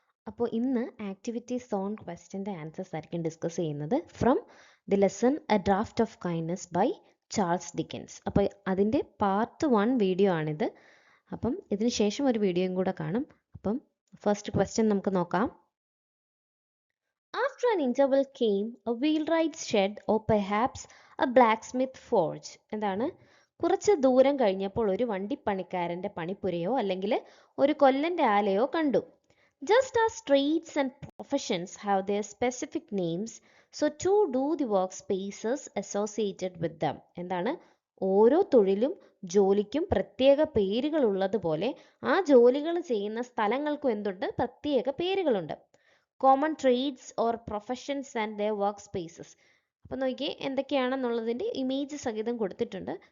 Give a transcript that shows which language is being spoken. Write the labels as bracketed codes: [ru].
[ml] അപ്പോൾ ഇന്ന് activity zone ക്വസ്റ്റ്യൻ്റെ answers ആയിരിക്കും ഡിസ്കസ് ചെയ്യുന്നത് [en] From the lesson a draft of kindness by Charles Dickens. [ml] അപ്പോൾ അതിൻ്റെ പാർട്ട് 1 വീഡിയോ ആണിത്. അപ്പം ഇതിന് ശേഷം ഒരു വീഡിയോയും കൂടെ കാണും. അപ്പം ഫസ്റ്റ് ക്വസ്റ്റ്യൻ നമുക്ക് നോക്കാം. [en] After an interval came a wheelwright's shed or perhaps a blacksmith forge. [ml] എന്താണ്? കുറച്ച് ദൂരം കഴിഞ്ഞപ്പോൾ ഒരു വണ്ടിപ്പണിക്കാരന്റെ പണിപ്പുരയോ അല്ലെങ്കിൽ ഒരു കൊല്ലന്റെ ആലയോ കണ്ടു. [en] Just as trades and professions have their specific names, so too do the workspaces associated with them. [ml] എന്താണ്? ഓരോ തൊഴിലും ജോലിക്കും പ്രത്യേക പേരുകൾ ഉള്ളതുപോലെ ആ ജോലികൾ ചെയ്യുന്ന സ്ഥലങ്ങൾക്കും എന്തുണ്ട്? പ്രത്യേക പേരുകളുണ്ട്. [en] Common trades or professions and their work spaces. [ml] അപ്പം നോക്കിയേ എന്തൊക്കെയാണെന്നുള്ളതിൻ്റെ ഇമേജ് സഹിതം കൊടുത്തിട്ടുണ്ട്.